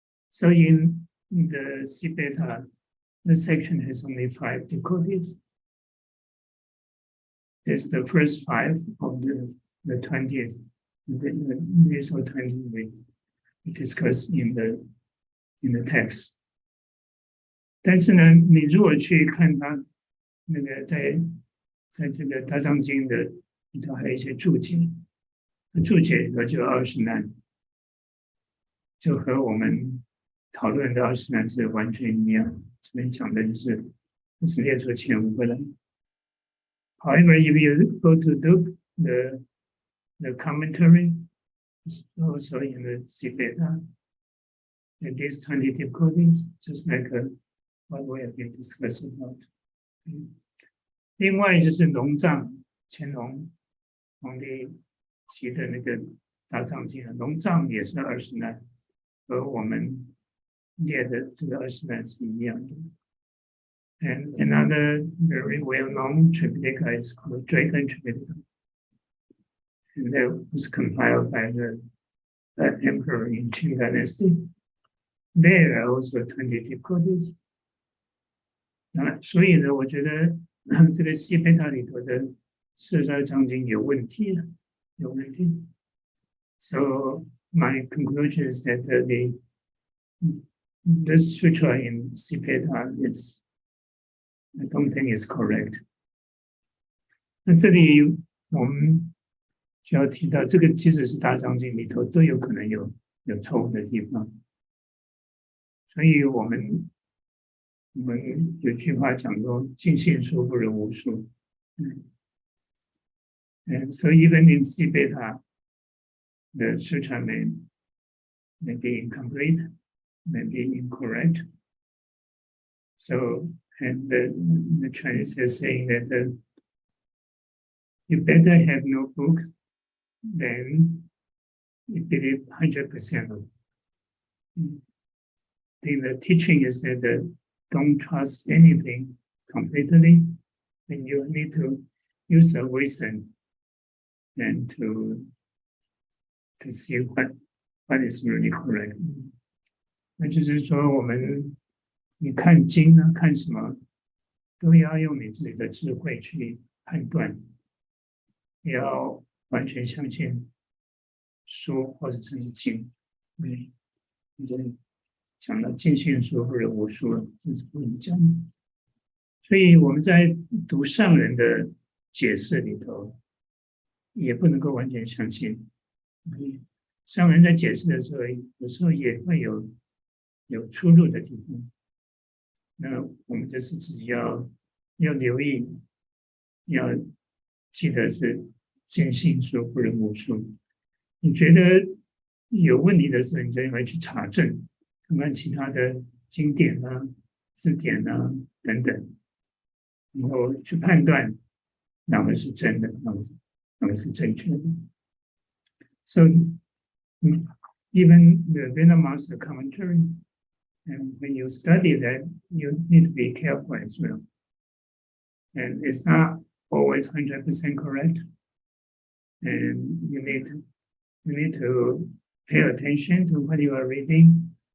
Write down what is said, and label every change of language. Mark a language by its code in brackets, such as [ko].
[en] So in the C beta, the section has only 5 difficulties. It's the first 5 of the 20th. These are 20 we discussed in the text. [zh] 但是呢，你如果去看它那个在这个大藏经的里头还有一些注解，注解里头就有20难，就和我们讨论的20难是完全一样。这边讲的就是列出前5个来。 [en] However, if you go to look the commentary, it's also in the Sipeta. And these 20 difficulties, just like what we have been discussing about. [zh] 另外就是龙藏，乾隆皇帝骑的那个大藏经，龙藏也是20难，和我们列的这个20难是一样的。 [en] And another very well-known Tripitaka is called Dragon Tripitaka. And that was compiled by the emperor in Qing Dynasty. There are also 20 difficulties. [zh] 所以呢，我觉得这个西贝塔里头的42章经有问题。 [en] So my conclusion is that the sutra in Sipeta I don't think is correct. [zh] 那这里我们就要提到，这个即使是大藏经里头都有可能有错误的地方。所以我们有句话讲说，尽信书不如无书。 [en] And so even in C beta, the sutra may be incomplete, may be incorrect. So, and the Chinese is saying that you better have no book than you believe 100% of. The teaching is that don't trust anything completely, and you need to use a wisdom and to see what is really correct. [zh] 那就是说，你看经啊，看什么，都要用你自己的智慧去判断，要完全相信书或者是经，讲到尽信书或者无书了，这是不能讲。所以我们在读上人的解释里头，也不能够完全相信。上人在解释的时候，有时候也会有出入的地方。那我们就是自己要留意，要记得是尽信书不能无书。你觉得有问题的时候，你就应该去查证，看看其他的经典啊、字典啊等等，然后去判断哪个是真的，哪个是正确的。 [en] So even the Vener Master commentary, and when you study that, you need to be careful as well. And it's not always 100% correct. And you need to pay attention to what you are reading.